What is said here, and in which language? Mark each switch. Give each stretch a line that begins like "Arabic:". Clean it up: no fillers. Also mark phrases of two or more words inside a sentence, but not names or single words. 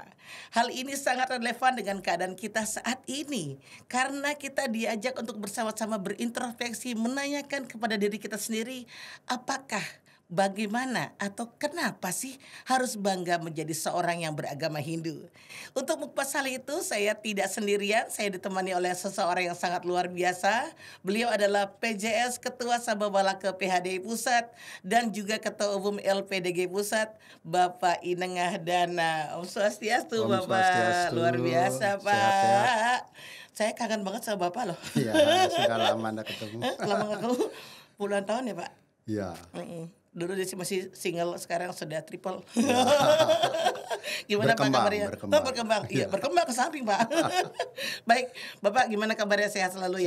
Indonesian: Hal ini sangat relevan dengan keadaan kita saat ini, karena kita diajak untuk bersama-sama berintrospeksi, menanyakan kepada diri kita sendiri, apakah, bagaimana, atau kenapa sih harus bangga menjadi seorang yang beragama Hindu? Untuk mengupas hal itu, saya tidak sendirian. Saya ditemani oleh seseorang yang sangat luar biasa. Beliau adalah PJS Ketua Sabha Balaka PHDI Pusat dan juga Ketua Umum LPDG Pusat, Bapak Inengah Dana.
Sanskrit: Om Swastiastu, Om
Indonesian: Bapak.
Sanskrit: Swastiastu.
Indonesian: Luar biasa, Pak. Sehat-sehat. Saya kangen banget sama Bapak loh. Ya, sudah lama Anda ketemu. Lama gak ketemu, puluhan tahun ya, Pak. Ya. Dulu dia masih single, sekarang sudah triple. Ya. Gimana Pak kabarnya? Berkembang. Iya, berkembang ke samping Pak. Baik, Bapak gimana kabarnya, sehat selalu ya?